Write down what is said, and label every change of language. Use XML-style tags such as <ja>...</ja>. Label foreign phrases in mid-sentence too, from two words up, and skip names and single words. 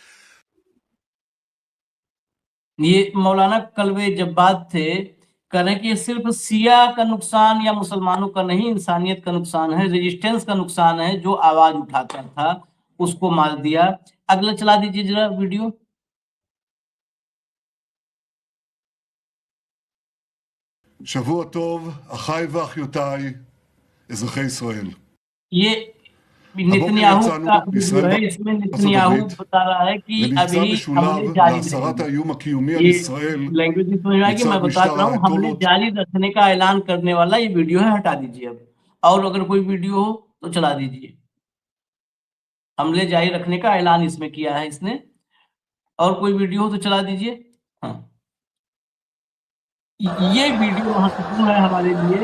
<hi>ये मौलाना कल्बे जब्बाद थे, कह रहे हैं कि ये सिर्फ सिया का नुकसान या मुसलमानों का नहीं, इंसानियत का नुकसान है, रेजिस्टेंस का नुकसान है। जो आवाज उठाता था उसको मार दिया। अगला चला दीजिए जरा वीडियो।</hi> <he>שבוע טוב, אחיי ואחיותיי, אזרחי ישראל.</he> <hi>ये नेतन्याहू का वीडियो है, इसमें नेतन्याहू बता रहा है कि</hi> <he>למבצע</he> <hi>अभी</hi> <he>משולב</he> <hi>हमले जारी</hi> <he>להסרת</he> <hi>रहेंगे।</hi> <he>האיום הקיומי על</he> <hi>ये</hi> <he>ישראל</he> <hi>लैंग्वेज नहीं समझ में आएगी, मैं बता रहा हूँ, हमले जारी रखने का ऐलान करने वाला ये वीडियो है, हटा दीजिए अब। और अगर कोई वीडियो हो तो चला दीजिए। हमले जारी रखने का ऐलान इसमें किया है इसने। और कोई वीडियो हो तो चला दीजिए। हाँ, ये वीडियो महत्वपूर्ण है हमारे लिए।</hi>